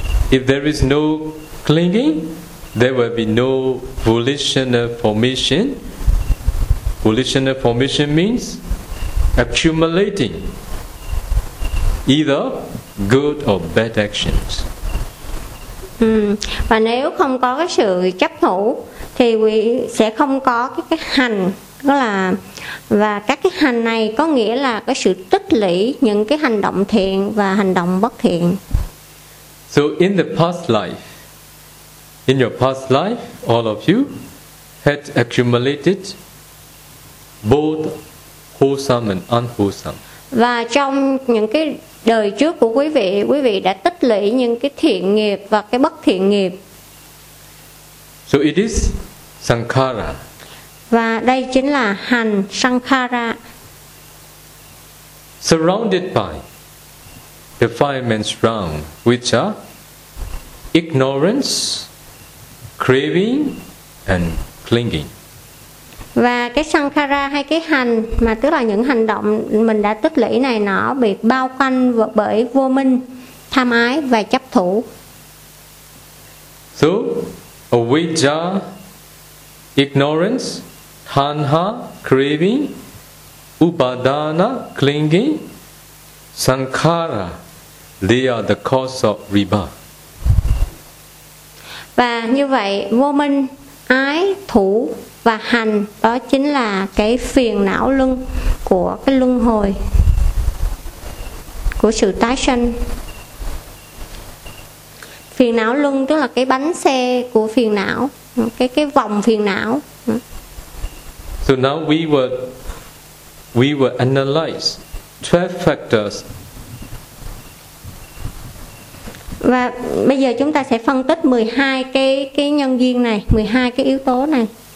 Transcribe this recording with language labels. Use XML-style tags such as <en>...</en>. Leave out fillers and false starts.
<en>If there is no clinging, there will be no volitional formation. Volitional formation means accumulating either good or bad actions.</en> <vi>Và nếu không có cái sự chấp thủ thì quý sẽ không có cái hành, đó là và các cái hành này có nghĩa là cái sự tích lũy những cái hành động thiện và hành động bất thiện.</vi> <en>So in the past life, in your past life, all of you had accumulated both wholesome and unwholesome.</en> <vi>Và trong những cái đời trước của quý vị đã tích lũy những cái thiện nghiệp và cái bất thiện nghiệp.</vi> <en>So it is sankhara.</en> <vi>Và đây chính là hành sankhara.</vi> <en>Surrounded by defilements round, which are ignorance, craving and clinging.</en> <vi>Và cái sankhara hay cái hành mà tức là những hành động mình đã tích lũy này nọ bị bao quanh bởi vô minh, tham ái và chấp thủ.</vi> <en>So avijja, ignorance, tanha, craving, upadana, clinging, sankhara, they are the cause of rebirth.</en> <vi>Và như vậy vô minh, ái, thủ và hành, đó chính là cái phiền não luân của cái luân hồi của sự tái sanh. Phiền não luân tức là cái bánh xe của phiền não, cái vòng phiền não.</vi> <en>So now we will analyze 12 factors.</en> <vi>Và bây giờ chúng ta sẽ phân tích 12 cái nhân duyên này, 12 cái yếu tố này.</vi>